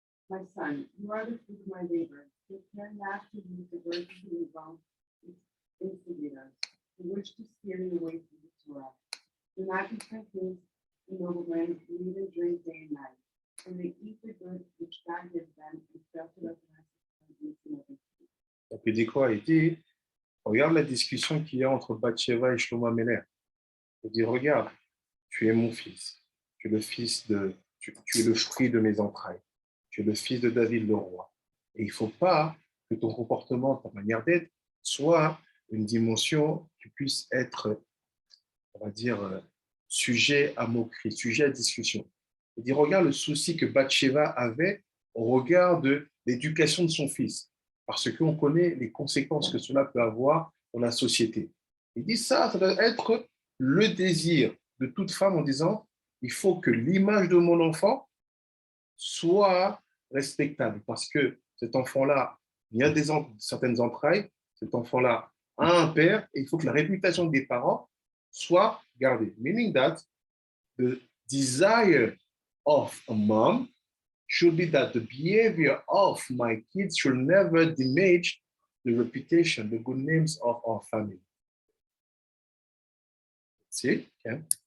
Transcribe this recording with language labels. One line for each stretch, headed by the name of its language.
English: My son, you are the fruit of my labor. Take care not to use the words of the evil instigators, who wish to steer you away from the Torah. Do not be confused, the noblemen who eat and drink day and night, and they eat the good which God gives them and fail to recognize the.
French: Donc il dit quoi? Il dit, regarde la discussion qu'il y a entre Bathsheba et Shlomo HaMelech. Il dit, regarde, tu es mon fils, tu es le fils de, tu es le fruit de mes entrailles, tu es le fils de David le roi. Et il ne faut pas que ton comportement, ta manière d'être, soit une dimension qui puisse être, on va dire, sujet à moquerie, sujet à discussion. Il dit, regarde le souci que Bathsheba avait au regard de l'éducation de son fils, parce qu'on connaît les conséquences que cela peut avoir dans la société. Il dit ça doit être le désir de toute femme en disant, il faut que l'image de mon enfant soit respectable, parce que cet enfant-là vient de certaines entrailles, cet enfant-là a un père, et il faut que la réputation des parents soit gardée.
English: Meaning that the desire of a mom should be that the behavior of my kids should never diminish the reputation, the good names of our family. See? Okay.